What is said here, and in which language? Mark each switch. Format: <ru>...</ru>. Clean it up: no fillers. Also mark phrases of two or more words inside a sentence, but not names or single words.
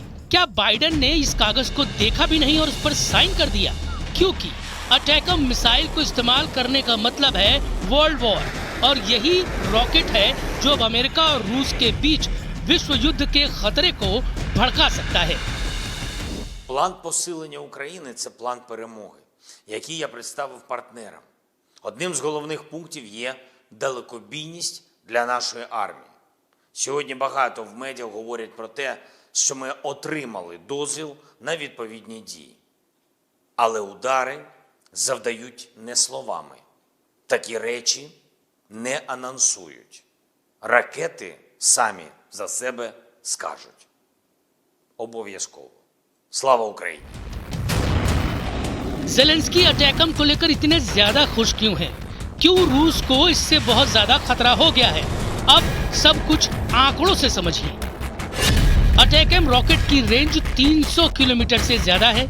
<hi>क्या बाइडेन ने इस कागज को देखा भी नहीं और उस पर साइन कर दिया? क्योंकि अटैकम मिसाइल को इस्तेमाल करने का मतलब है</hi> <en>world war,</en> <hi>और यही रॉकेट है जो अब अमेरिका और रूस के बीच विश्व युद्ध के खतरे को भड़का सकता है।</hi> <uk>План посилення України – це план перемоги, який я представив партнерам. Одним з головних пунктів є далекобійність для нашої армії. Сьогодні багато в медіа говорять про те, що ми отримали дозвіл на відповідні дії. Але удари завдають не словами. Такі речі не анонсують. Ракети самі за себе скажуть. Обов'язково. Слава Україні!</uk> <hi>ज़ेलेंस्की अटैकम को लेकर इतने ज्यादा खुश क्यों हैं? क्यों रूस को इससे बहुत ज्यादा खतरा हो गया है? अब सब कुछ आंकड़ों से समझिए। अटैकम रॉकेट की रेंज 300 किलोमीटर से ज्यादा है।</hi>